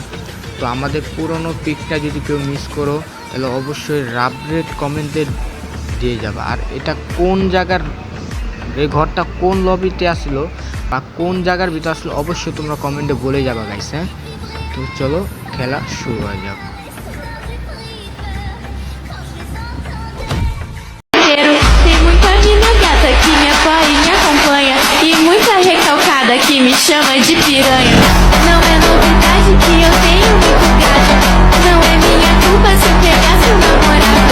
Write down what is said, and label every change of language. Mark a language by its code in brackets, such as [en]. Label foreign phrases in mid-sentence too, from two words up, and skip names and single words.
[bn] তো আমাদের পুরনো পিকটা যদি কেউ মিস করো তাহলে অবশ্যই রাবরেট কমেন্টে দিয়ে যাবা। আর এটা কোন জায়গার, এই ঘরটা কোন লবিতে আসলো বা কোন জায়গার ভিতরে আসলো অবশ্যই তোমরা কমেন্টে বলে যাবা গাইস। হ্যাঁ, তো চলো খেলা শুরু হয়ে যাক। [pt] Tem muita mina gata que me apoia e me acompanha, e muita recalcada que me chama de piranha. Não é novidade que eu tenho muito gato, não é minha culpa se eu pegar seu namorado.